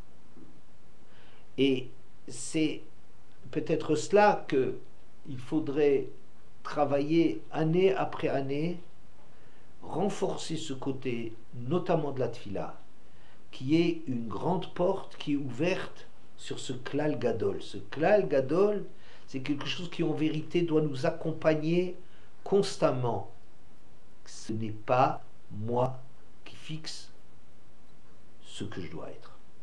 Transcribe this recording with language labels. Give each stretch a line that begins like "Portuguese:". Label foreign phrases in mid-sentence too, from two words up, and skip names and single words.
French: Et c'est peut-être cela qu'il faudrait travailler année après année, renforcer ce côté, notamment de la tfila, qui est une grande porte qui est ouverte sur ce
Hebrew: כלל גדול.
French: Ce
Hebrew: כלל גדול,
French: c'est quelque chose qui en vérité doit nous accompagner constamment. Ce n'est pas moi qui fixe ce que je dois être.